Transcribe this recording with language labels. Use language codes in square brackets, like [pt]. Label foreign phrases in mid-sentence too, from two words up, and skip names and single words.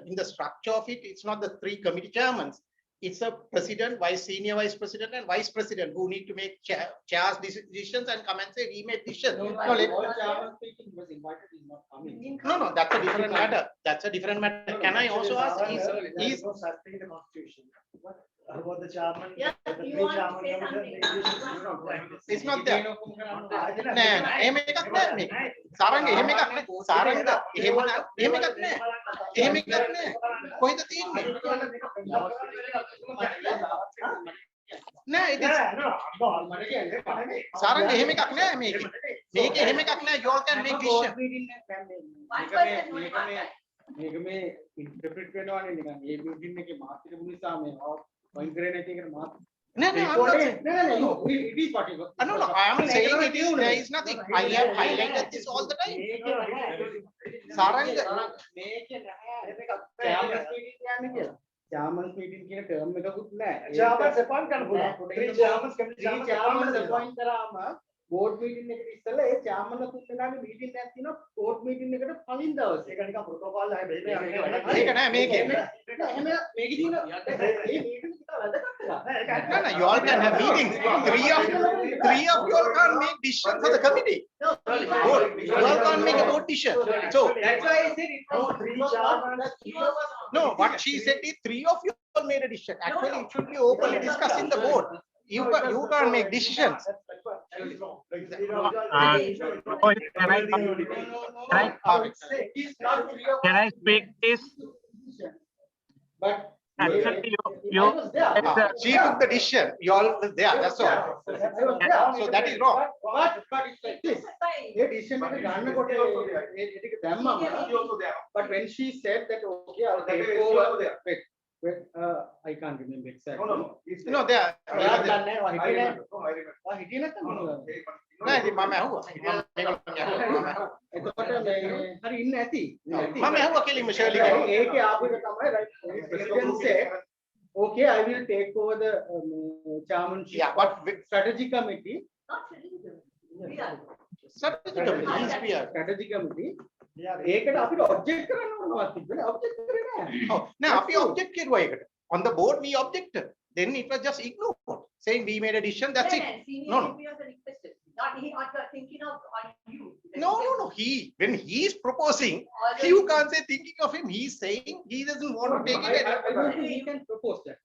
[en] In the structure of it, it's not the 3 committee chairmen. It's a president, senior vice president and vice president who need to make chairs decisions and come and say, we made decisions. No, No, let- All chairman speaking was invited, is not coming. no, that's a different matter. That's a different matter. Can I also ask, There is no such thing in the constitution. What about the chairman? Yeah, the you 3 want to chairman say committee, something? It's not there. I didn't- [si] නෑ නෑ එහෙම එකක් නෑ මේක. සාරංග එහෙම එකක් නෑ. සාරංග එහෙම එකක් නෑ. එහෙම එකක් නෑ. කොහෙද තියෙන්නේ? නෑ ඉතින් සාරංග එහෙම එකක් නෑ මේකේ. මේකේ එහෙම එකක් නෑ. [en] You all can make decision. One person, one part. [si] මේක මේ ඉන්ටර්ප්‍රිට් වෙනවානේ නිකන් ඒ මීටින් එකේ මාත් හිටපු නිසා මේ පොයින්ට් කරේ නැති එකට මාත් නෑ නෑ [en] I'm not saying- it is what it was. No, I am saying it is, there is nothing. I have highlighted this all the time. [si] සාරංග මේකේ නැහැ [en] chairman's meeting [si] කියන්නේ කියලා. [en] chairman's meeting [si] කියන ටර්ම් එකකුත් නැහැ. [en] Chairman's appoint [si] කරන්න පුළුවන්. [en] 3 chairmans committee chairmans appoint [si] කරන්න පුළුවන්. appoint කරාම [en] board meeting [si] එකට ඉස්සෙල්ලා ඒ චාමන්ලා තුන් දෙනාගේ මීටින් එකක් තියෙනවා [en] board meeting [si] එකට කලින් දවසේ. ඒක නිකන් protocol එකයි මෙහෙම ඒක නෑ මේකේ. එහෙම මේකේ තියෙන ඒ මීටින් එක වැදගත් එකක්. [en] No, you all can have meetings. Three of you all can't make decisions for the committee. No, Board. You all can't make a board decision. So, That's why I said it No, was 3 chairman. no, what she said is 3 of you all made a decision. Actually, it should be openly discussed in the board. You can't make decisions. Can I speak this? But Actually, I was there. She took the decision. You all were there. That's all. I was there. So that is wrong. But it's like this. [si] ඒ decision එක ගන්නකොට ඒ ටික දැම්මම [en] but when she said that okay I'll take over wait, I can't remember exactly. No, they are. [si] ඔයා දන්නේ නැහැ [en] I [si] හිටියේ [en] remember. No, I remember. [si] ඔයා හිටියේ නැත්නම් නෑ ඉතින් මම ඇහුවා. එතකොට මේ හරි ඉන්න ඇති මම ඇහුවා කෙලින්ම ශර්ලි ගෙන්. ඒකේ ආපු එක තමයි [en] right president said okay I will take over the chairmanship Yeah, but strategy committee Not really. We are. strategy committee, he's PR. strategy committee [si] ඒකට අපිට object කරන්න ඕනවත් තිබුණේ object කරේ නැහැ. [en] Oh, now [si] අපි object කෙරුවා ඒකට. [en] On the board we objected. Then it was just ignored, saying we made a decision. That's it. No, no. Not he not thinking of on you. No. When he is proposing, Already- you can't say thinking of him. He's saying he doesn't want to take it. I don't think he can propose that.